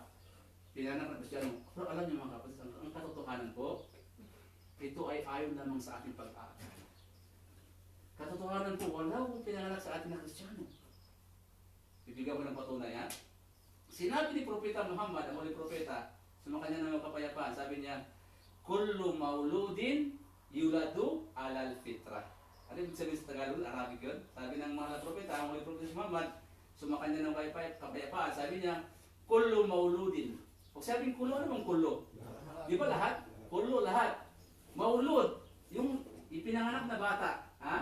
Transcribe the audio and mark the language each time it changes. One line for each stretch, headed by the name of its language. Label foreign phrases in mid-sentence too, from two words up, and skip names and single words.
Filipino: Pinanganak na Kristiyano. Pero alam niyo mga kapatid, ang katotohanan po, ito ay ayon lamang sa ating pag-aaral. Katotohanan po, wala akong pinanganak sa atin na Kristiyano. Bibigyan ko ng patunay, ha? Sinabi ni Propeta Muhammad, ang huling propeta, sumakanya ng kapayapaan, sabi niya,
Arabic: كل مولود يولد على الفطرة.
Filipino: Ano ibig sabihin sa Tagalog? Arabic yun? Sabi ng mga propeta, ang huling propeta Muhammad, sumakanya ng kapayapaan, sabi niya,
Arabic: كل مولود.
Filipino: Pag sabing kullu, ano bang kullu? Di ba lahat? Kullu, lahat. Maulud, yung ipinanganak na bata, ha?